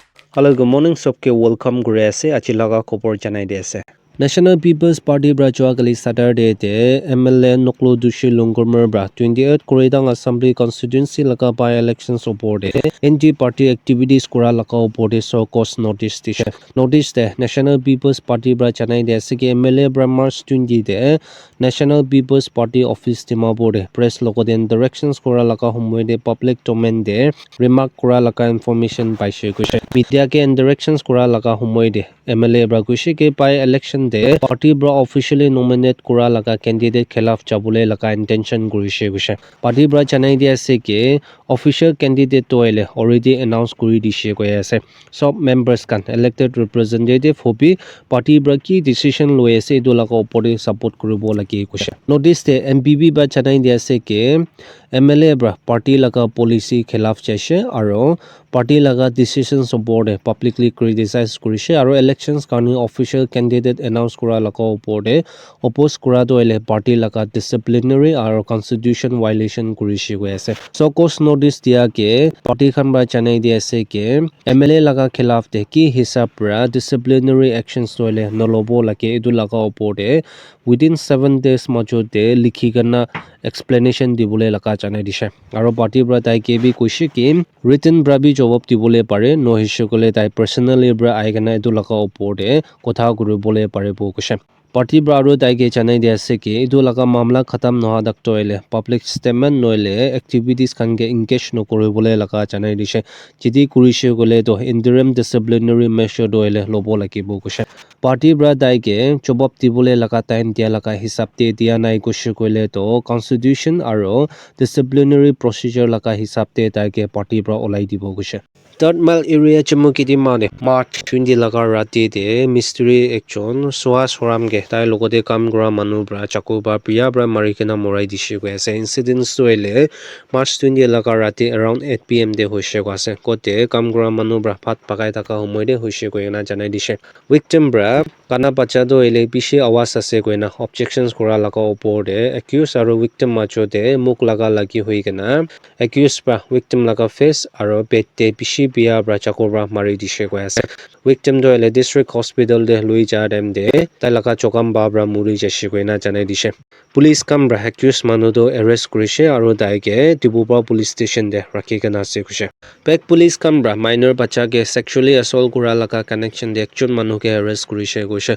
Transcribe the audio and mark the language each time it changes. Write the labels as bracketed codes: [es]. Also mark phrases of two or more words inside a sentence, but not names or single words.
[en] Hello, good morning. [nag] Sobke welcome gure ase achilaga khobor janai de ase. National People's Party bra joagali Saturday de MLA Noklo Dushi Longormer bra 28th Koreidang Assembly constituency laka [en] by elections [nag] opor de NG [en] party activities [nag] kura laka opor de [en] so cause notice [nag] tisha. Notice de National People's Party bra janai de ase ki MLA bra March 20 de National People's Party office Dimapur de press lokoden directions kura laka humwe de [en] public domain [nag] de remark kura laka information paise kushe. Media ke directions kura laka humwe de MLA bra kushe ke [en] by election [nag] de party bra [en] officially nominate [nag] kura laka candidate khilaf jabule laka intention gurishe gushe. Party bra janai dia ase ke [en] official candidate [nag] toile [en] already announced [nag] kuri dishe koya ase. Sub members kan [en] elected representative [nag] hobi party bra ki decision loi ase edu laka opor support kuribo lagi kushe. Notice de MPB ba janai dia ase ke MLA bra party laka policy khilaf jaise aro party laga decisions opor de [en] publicly criticize [nag] kurise aro elections karni [en] official candidate announce [nag] kura laka opor de oppose kura toile party laga disciplinary aro [en] constitution violation [nag] kurise goi ase. [en] So cause notice [nag] dia ke party khan ba janai dia ase ke MLA laga khilaf de ki hisab ra [en] disciplinary actions [nag] toile nolobo lake edu laga opor de [en] within 7 days [nag] majo de likhi gana explanation dibole laka janai dishe aro party bra tai ke bi kuise ki written bra bi jawab dibole pare no hishokole tai personally bra aigana edu laka opor de kotha kuribole pare bo kushe. Party bra aro tai ke janai dia ase ki edu laka mamla khatam noha dak toile [en] public statement [nag] noile activities khan ke engage no kuribole laka janai dishe jidi kurise gole to [en] interim disciplinary measure [nag] doile lobo lakibo kushe. Party bra tai ke jawab dibole laka time dia laka hisab te dia nai kushe koile to constitution aro [en] disciplinary procedure [nag] laka hisab te tai ke party bra olai dibo kushe. Third mile area chumukiti mane March 20 laka rati de mystery ekjon soa soram ge tai logote kam gora manu bra chaku ba priya bra marikena morai dishe goi ase. Incidents toile March 20 laka rati [en] around 8 pm [nag] de hoise goi ase. Kote kam gora manu bra phat pakai taka homoy de hoise goi na janai dishe. Victim bra kana bacha do ele bishi awas ase goi na objections kora laka opor de accused aro victim macho de muk laga lagi hui gena accused bra victim laga face aro pet de bishi biya bra chakur bra mari dishe goi ase. Victim do ele [en] district hospital [nag] de lui ja dem de tai laga chokam ba bra muri jashi goi na janai dishe. Police kam bra accused manu do arrest kurishe aro dai ke Dibuba police station de rakhi gena ase kushe. Back police kam bra minor bacha ke [en] sexually assault [nag] kura laka connection de ekjon manu ke arrest kurishe goishe.